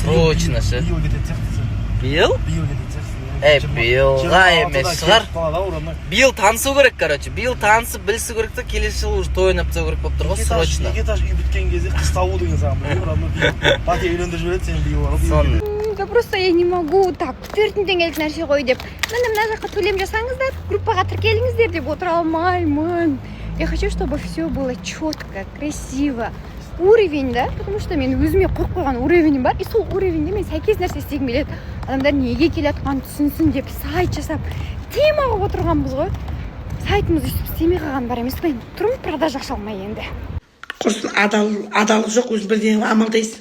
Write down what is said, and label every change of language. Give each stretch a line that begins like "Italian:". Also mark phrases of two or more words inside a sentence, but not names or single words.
Kazakh: Срочно ше. Биыл? Биылға емес шығар. Биыл танысу керек, короче. Биыл танысып білісі керек та, келесі жыл уже той ойнап тастау керек болып тұр ғой, срочно. Екетаж үй біткен кезде қыз табу деген саған. Батя үйлендіріп жібереді, сен биыл.
Russian: Да просто я не могу так 4
Kazakh: теңгелік нәрсе ғой деп. Мына жаққа төлем жасаңыздар, группаға тіркеліңіздер деп отыра алмаймын.
Russian: Я хочу, чтобы все было четко, красиво. Уровень, да? Потому что
Kazakh: мен өзіме қойып қойған уровень бар. И сол уровеньде мен сәйкес нәрсе істегім келеді. Адамдар неге келатқанын түсінсін деп сайт жасап, тема қылып отырғанбыз ғой. Сайтымыз өйстіп істемей қалған бар емес пе? Тұрмыз продажа аша алмай енді. Құрсын адалық жоқ, өзің бірден амалдайсың.